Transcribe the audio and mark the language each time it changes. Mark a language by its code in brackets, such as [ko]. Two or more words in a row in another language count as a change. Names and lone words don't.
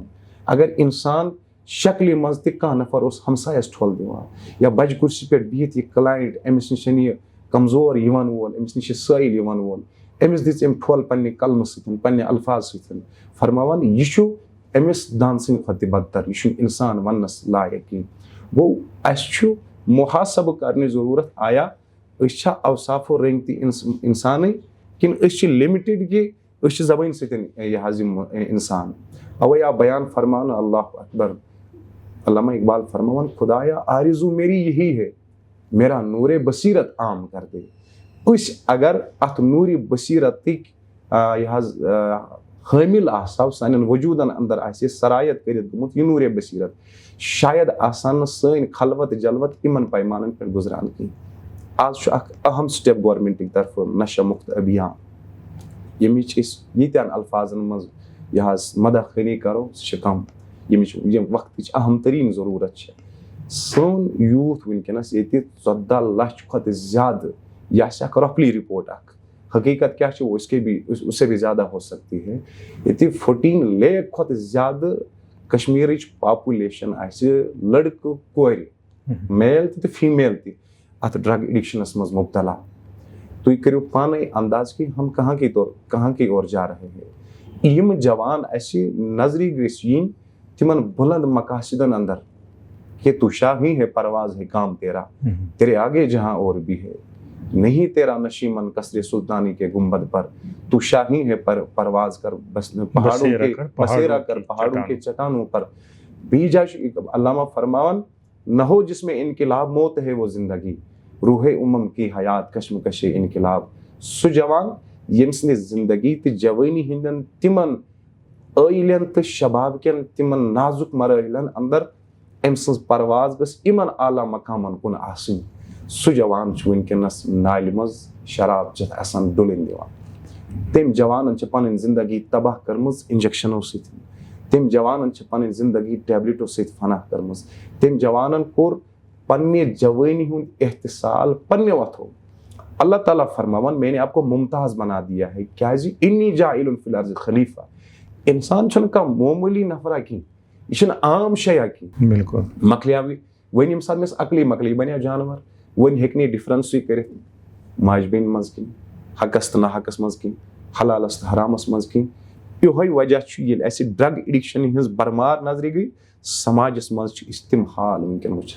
[ks] اگر اِنسان شکلہِ منٛز تہِ کانٛہہ نفر اوس ہمسایس ٹھۄل دِوان یا بجہِ کُرسی پٮ۪ٹھ بِہِتھ یہِ کلاینٹ أمِس نِش چھنہٕ یہِ کمزور یِوان وول أمِس نِش چھِ سٲیِل یِوان وول أمِس دِژ أمۍ ٹھۄل پننہِ کلمہٕ سۭتۍ پننہِ الفاظ سۭتۍ فرماوان یہِ چھُ أمِس دانہٕ سٕنٛدِ کھۄتہٕ تہِ بدتر. یہِ چھُنہٕ اِنسان وننس لایق کِہیٖنۍ. گوٚو اَسہِ چھُ محاسبہٕ کرنٕچ ضروٗرت آیا أسۍ چھا اوصافو رٔنٛگۍ تہِ اِنسانٕے کِنہٕ أسۍ چھِ لِمٹِڈ کہِ أسۍ چھِ زبٲنۍ سۭتۍ یہِ حظ یِم اِنسان. اوے آو بیان فرماونہٕ [ar] اللہ اکبر. [ur] علامہ اقبال فرماوان خدایا آرزو میری یہی ہے میرا نور بصیرت عام کر دے. [ks] أسۍ اگر اتھ نوٗرِ بصیرتٕکۍ یہِ حظ حٲمِل آسہو سانٮ۪ن وجوٗدن انٛدر آسہِ سرایت کٔرِتھ گوٚمُت یہِ نوٗرِ بصیرت شاید آسان نہٕ سٲنۍ خلوت جلوت یِمن پیمانن پٮ۪ٹھ گُزران کینٛہہ. آز چھُ اکھ اہم سٹیپ گورمنٹٕکۍ طرفہٕ نشہ مُکت ابھیان ییٚمِچ أسۍ ییٖتیٛاہن الفاظن منٛز یہِ حظ مدح خٲنی کرو سُہ چھِ کم. ییٚمِچ یِم وقتٕچ اہم تریٖن ضروٗرت چھِ. سون یوٗتھ وٕنکیٚنس ییٚتہِ 14 لچھ کھۄتہٕ زیادٕ یہِ آسہِ اکھ [en] roughly report [ks] اکھ حقیٖقت کیاہ چھِ [ur] اس سے بھی زیادہ ہو سکتی ہے. [ks] ییٚتہِ 14 لیکھ کھۄتہٕ زیادٕ کشمیٖرٕچ پاپولیشن آسہِ لڑکہٕ کورِ میل تہِ تہٕ فیٖمیل تہِ اتھ [en] drug addictions [ks] منٛز مبتلا. تُہۍ کٔرِو پانے انداز [ur] کہ ہم کہاں کی اور جا رہے ہیں. [ks] یِم جوان اسہِ نظرِ گٔژھۍ یِنۍ تِمن بُلند مقاصدن اندر [ur] کہ تو شاہی ہے پرواز ہے کام تیرا تیرے آگے جہاں اور بھی ہے نہیں تیرا نشیمن قصر سلطانی کے گنبد پر تو شاہی ہے پرواز کر بسیرا کر پہاڑوں کے چٹانوں پر. بیجا علامہ فرماون نہ ہو جس میں انقلاب موت ہے وہ زندگی روح امم کی حیات کشمکش انقلاب. [ks] سُہ جوان ییٚمہِ سٕنٛدِ زندگی تہٕ جوٲنی ہٕنٛدٮ۪ن تِمن ٲیلن تہٕ شباب کٮ۪ن تِمن نازُک مراحلن اندر أمۍ سٕنٛز پرواز گٔژھ یِمن اعلیٰ مقامن کُن آسٕنۍ. سُہ جوان چھُ وٕنکیٚنس نالہِ منٛز شراب چٮ۪تھ آسان ڈُلٕنۍ دِوان. تٔمۍ جوانن چھِ پنٕنۍ زندگی تباہ کٔرمٕژ انجیکشنو سۭتۍ. تٔمۍ جوانن چھِ پنٕنۍ زندگی ٹیبلِٹو سۭتۍ فناہ کٔرمٕژ. تٔمۍ جوانن کوٚر پننہِ جوٲنی ہُنٛد احتسال پننیو اتھو. [ur] اللہ تعالیٰ فرماوان میں نے آپ کو ممتاز بنا دیا ہے کیازِ [ar] انی جاعل فی الارض خلیفہ. [ks] انسان چھُنہٕ کانٛہہ معموٗلی نفرا کینٛہہ یہِ چھُنہٕ عام شیا کینٛہہ. بالکل مۄکلیو وۄنۍ ییٚمہِ ساتہٕ أمِس عقلی مۄکلے بنیو جانور. وۄنۍ ہیٚکہِ نہٕ ڈِفرنسٕے کٔرِتھ ماجہِ بیٚنہِ منٛز کِہیٖنۍ حقس تہٕ نہ حقس منٛز کِہیٖنۍ حلالس تہٕ حرامس منٛز کِہیٖنۍ. یِہوے وجہ چھُ ییٚلہِ اَسہِ [en] drug addiction [ks] ہٕنٛز برمار نظرِ گٔے سماجس منٛز چھِ أسۍ تِم حال وٕنکیٚن وٕچھان.